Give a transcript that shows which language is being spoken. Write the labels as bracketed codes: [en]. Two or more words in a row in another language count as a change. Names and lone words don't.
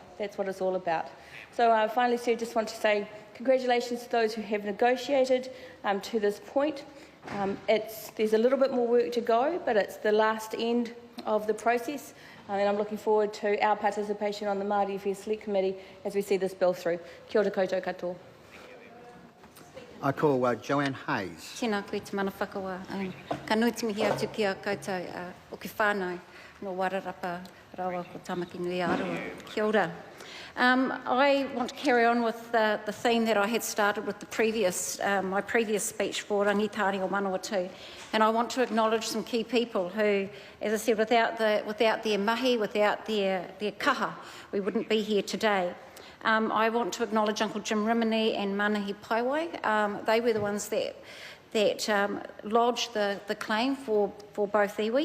[en] That's what it's all about. So finally, Sue, just want to say congratulations to those who have negotiated to this point. There's a little bit more work to go, but it's the last end of the process. And I'm looking forward to our participation on the Māori Affairs Select Committee as we see this bill through. [mi] Kia ora koutou katoa. [en] I call Joanne Hayes. [mi] Tēnā koe te mana whakawa. Ka nuiti mihi atu ki a koutou o ke whānau no Wararapa rawa ko Tamaki Nui Arua. Kia ora. [en] I want to carry on with the theme that I had started with my previous speech for rangitane o Manawatu, and I want to acknowledge some key people who, as I said, without their mahi, without their kaha, we wouldn't be here today. I want to acknowledge Uncle Jim Rimini and Manahi Paiwai. They were the ones that lodged the claim for both iwi.